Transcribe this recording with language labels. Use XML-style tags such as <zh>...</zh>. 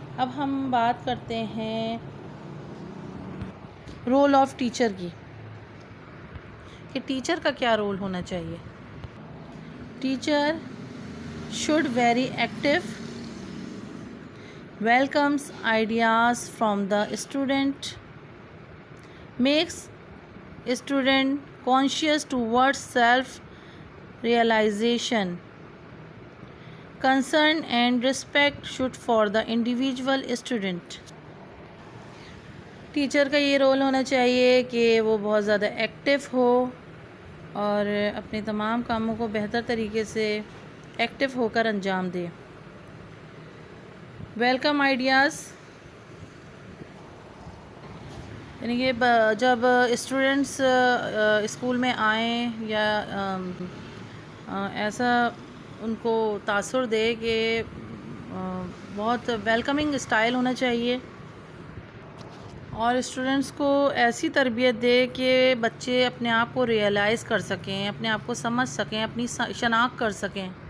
<ur>اب ہم بات کرتے ہیں رول آف ٹیچر کی، کہ ٹیچر کا کیا رول ہونا چاہیے.</ur> <en>Teacher should very active, welcomes ideas from the student, makes student conscious towards self realization, concern and respect should for the individual student.</en> <ur>Teacher کا یہ رول ہونا چاہیے کہ وہ بہت زیادہ ایکٹیو ہو اور اپنے تمام کاموں کو بہتر طریقے سے ایکٹیو ہو کر انجام دے. ویلکم آئیڈیاز، یعنی کہ جب اسٹوڈنٹس اسکول میں آئیں یا ایسا ان کو تاثر دے کہ بہت ویلکمنگ اسٹائل ہونا چاہیے، اور اسٹوڈنٹس کو ایسی تربیت دے کہ بچے اپنے آپ کو ریئلائز کر سکیں، اپنے آپ کو سمجھ سکیں، اپنی شناخت کر سکیں.</ur>